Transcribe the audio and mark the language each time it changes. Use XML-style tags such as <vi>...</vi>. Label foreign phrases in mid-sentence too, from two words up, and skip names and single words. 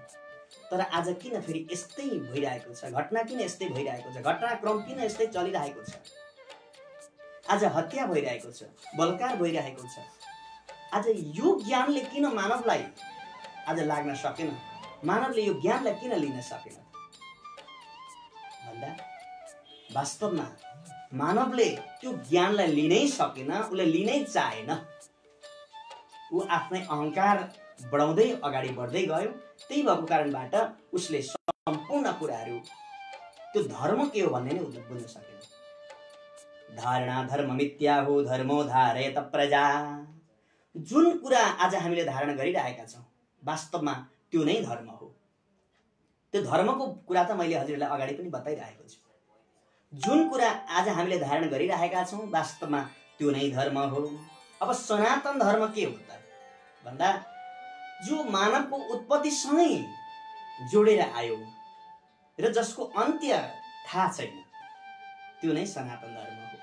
<ne>तर आज किन फेरि यस्तै भइरहेको छ, घटना किन यस्तै भइरहेको छ, घटनाक्रम किन यस्तै चलिरहेको छ, आज हत्या भइरहेको छ, बलात्कार भइरहेको छ, आज यो ज्ञानले किन मानवलाई आज लाग्न सकेन, मानवले यो ज्ञानलाई किन लिन सकेन भन्दा वास्तवमा मानवले त्यो ज्ञानलाई लिनै सकेन, उसले लिनै चाहेन, ऊ आफ्नै अहङ्कार बढाउँदै अगाडि बढ्दै गयो। त्यही भएको कारणबाट उसले सम्पूर्ण कुराहरू त्यो धर्म के हो भन्ने नै बुझ्न सकेन।</ne> <sa>धारणा धर्म मिथ्याहो धर्मो धारयत प्रजा,</sa> <ne>जुन कुरा आज हामीले धारण गरिरहेका छौँ वास्तवमा त्यो नै धर्म हो। त्यो धर्मको कुरा त मैले हजुरलाई अगाडि पनि बताइरहेको छु। जुन कुरा आज हामीले धारण गरिरहेका छौँ वास्तवमा त्यो नै धर्म हो। अब सनातन धर्म के हो त भन्दा जो मानवको उत्पत्तिसँगै जोडेर आयो र जसको अन्त्य थाहा छैन, त्यो नै सनातन धर्म हो।</ne>